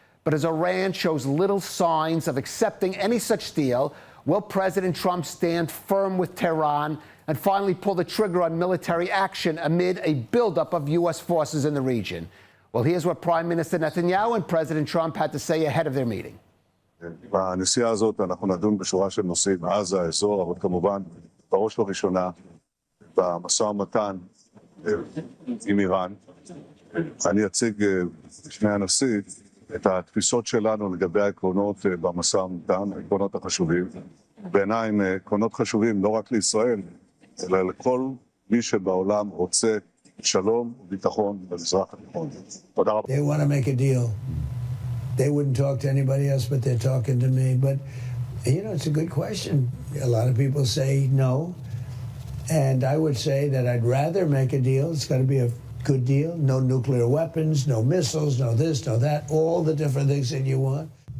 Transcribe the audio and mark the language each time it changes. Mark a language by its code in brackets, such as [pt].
[en] But as Iran shows little signs of accepting any such deal, will President Trump stand firm with Tehran and finally pull the trigger on military action amid a buildup of U.S. forces in the region? Well, here's what Prime Minister Netanyahu and President Trump had to say ahead of their meeting. [he] בנסיעה הזאת אנחנו נדון בשורה של נושאים, עזה, האזור, אבל כמובן, בראש ובראשונה, במשא ומתן עם איראן. אני אציג בפני הנשיא את התפיסות שלנו לגבי העקרונות במשא ומתן, העקרונות החשובים. בעיניי הם עקרונות חשובים לא רק לישראל, אלא לכל מי שבעולם רוצה שלום וביטחון במזרח התיכון. תודה רבה. [en] They want to make a deal. They wouldn't talk to anybody else, but they're talking to me. But, you know, it's a good question. A lot of people say no. And I would say that I'd rather make a deal. It's got to be a good deal. No nuclear weapons, no missiles, no this, no that, all the different things that you want.